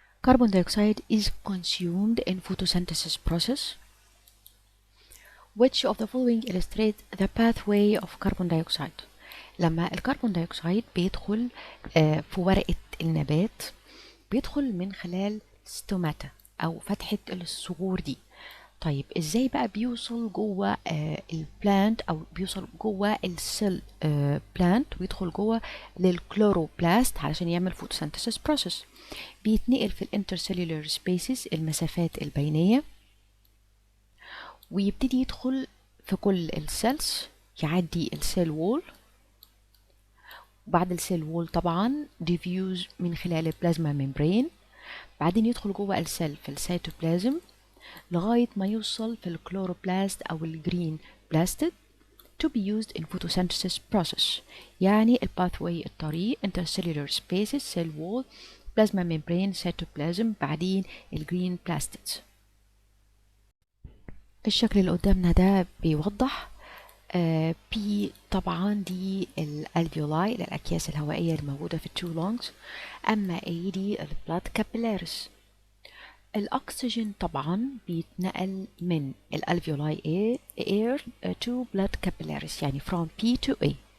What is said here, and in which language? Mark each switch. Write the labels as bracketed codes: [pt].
[en] Carbon dioxide is consumed in photosynthesis process. Which of the following illustrates the pathway of carbon dioxide؟ [ar] لما الكربون دايوكسيد بيدخل في ورقة النبات بيدخل من خلال ستوماتا أو فتحة الصغور دي. طيب ازاي بقى بيوصل جوه البلانت أو بيوصل جوه السيل بلانت ويدخل جوه للكلوروبلاست علشان يعمل فوتوسينثيسيس بروسيس؟ بيتنقل في الانترسيلولار سبيسز، المسافات البينية، ويبتدي يدخل في كل السيلز، يعدي السيل وول، بعد السيل وول طبعا ديفيوز من خلال البلازما ممبرين، بعدين يدخل جوه السيل في السيتوبلازم لغاية ما يوصل في الكلوروبلاست أو الجرين بلاستيد [en] to be used in photosynthesis process. [ar] يعني الباثواي، الطريق، intercellular spaces، cell wall، plasma membrane، cytoplasm، بعدين الجرين بلاستيدز. الشكل اللي قدامنا ده بيوضح بي طبعا دي الالفيولاي الأكياس الهوائية الموجودة في التو لونجز، أما A دي البلاد كابيلاريس. الأكسجين طبعا بيتنقل من الالفيولاي [en] air to blood capillaries، [ar] يعني [en] from P to A.